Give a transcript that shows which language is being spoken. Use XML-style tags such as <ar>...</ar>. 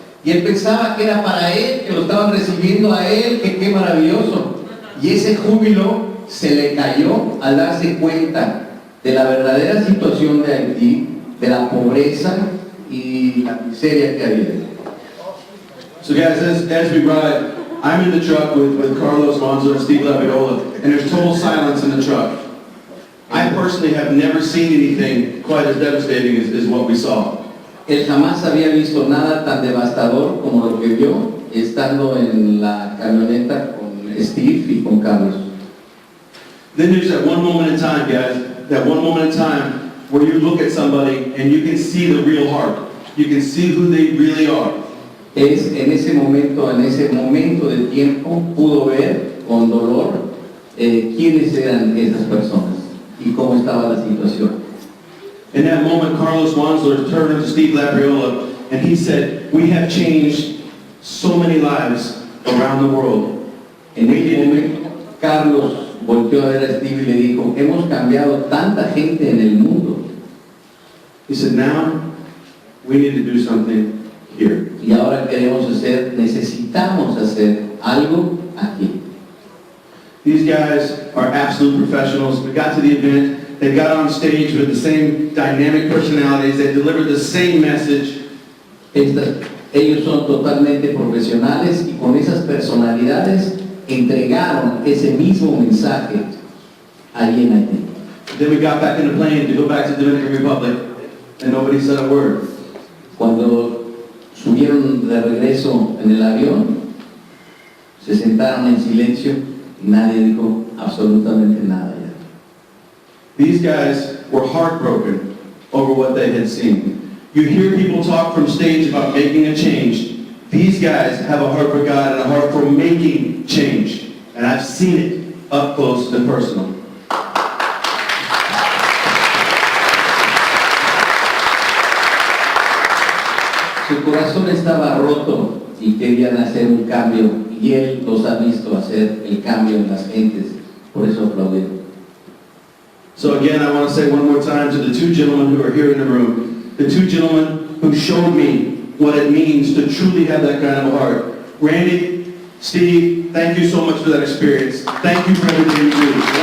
<es>Y él pensaba que era para él, que lo estaban recibiendo a él, que qué maravilloso. Y ese júbilo se le cayó al darse cuenta de la verdadera situación de Haití, de la pobreza y la miseria que había.</es> <en>So guys, as we ride, I'm in the truck with Carlos Monzo and Steve Laviola, and there's total silence in the truck. I personally have never seen anything quite as devastating as what we saw.</en> <es>Él jamás había visto nada tan devastador como lo que vio estando en la camioneta con Steve y con Carlos.</es> <en>Then there's that one moment in time, guys, that one moment in time where you look at somebody and you can see the real heart. You can see who they really are.</en> <es>Es en ese momento de tiempo, pudo ver con dolor quiénes eran esas personas y cómo estaba la situación.</es> <en>In that moment, Carlos Wansler turned to Steve Labriola and he said, "We have changed so many lives around the world."</en> <es>En ese momento, Carlos volteó a ver a Steve y le dijo, hemos cambiado tanta gente en el mundo.</es> <en>He said, "Now we need to do something here."</en> <es>Y ahora necesitamos hacer algo aquí.</es> <en>These guys are absolute professionals. We got to the event. They got on stage with the same dynamic personalities. They delivered the same message.</en> <es>Ellos son totalmente profesionales y con esas personalidades entregaron ese mismo mensaje allí en Haití.</es> <en>Then we got back in the plane to go back to Dominican Republic, and nobody said a word.</en> <es>Cuando subieron de regreso en el avión, se sentaron en silencio y nadie dijo absolutamente nada ya.</es> <en>These guys were heartbroken over what they had seen. You hear people talk from stage about making a change. These guys have a heart for God and a heart for making change. And I've seen it up close and personal.</en> <es>Su corazón estaba roto y querían hacer un cambio y él los ha visto hacer el cambio en las gentes, por eso aplaudieron.</es> <en>So again, I want to say one more time to the two gentlemen who are here in the room, the two gentlemen who showed me what it means to truly have that kind of a heart. Randy, Steve, thank you so much for that experience. Thank you for everything you do.</en>